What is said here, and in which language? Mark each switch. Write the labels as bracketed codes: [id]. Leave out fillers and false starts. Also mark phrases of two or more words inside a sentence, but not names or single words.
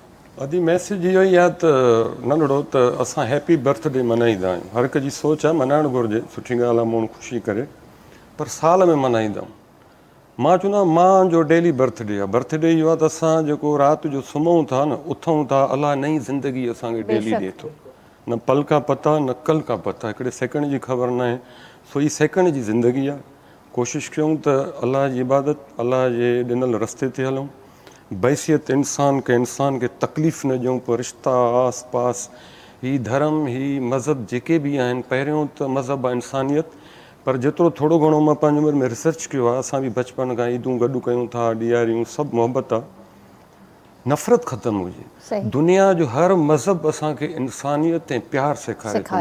[sd] अदी मैसेज इहो ई आहे त नंढड़ो त असां [en] happy birthday [sd] मल्हाईंदा आहियूं। हर हिक जी सोच आहे मल्हाइणु घुरिजे, सुठी ॻाल्हि आहे माण्हू ख़ुशी करे, पर साल में मल्हाईंदा आहियूं। मां चवंदो आहियां मां जो [en] daily birthday [sd] आहे। बर्थडे इहो आहे त असां जेको राति जो सुम्हूं था न, उथूं था, अलाह नई ज़िंदगी असांखे डेली ॾिए थो। [hi] न पल का पता न कल का पता, [sd] हिकिड़े सेकंड जी ख़बर न आहे। सो ही सेकंड जी ज़िंदगी आहे। कोशिशि कयूं त अलाह जी इबादत, अलाह जे ॾिनल रस्ते ते हलूं। बैसियत इंसान खे तकलीफ़ न ॾियूं, पर रिश्ता आस पास, ही धर्म, ही मज़हब जेके बि आहिनि, पहिरियों त मज़हब आहे इंसानियत। पर जेतिरो थोरो घणो मां पंहिंजी उमिरि में रिसर्च कयो आहे, असां बि बचपन खां ईदूं गॾु कयूं था, ॾियारियूं, सभु मोहबत आहे। नफ़रत ख़तमु हुजे। दुनिया जो हर मज़हब असांखे इंसानियत ऐं प्यार सेखारे थो।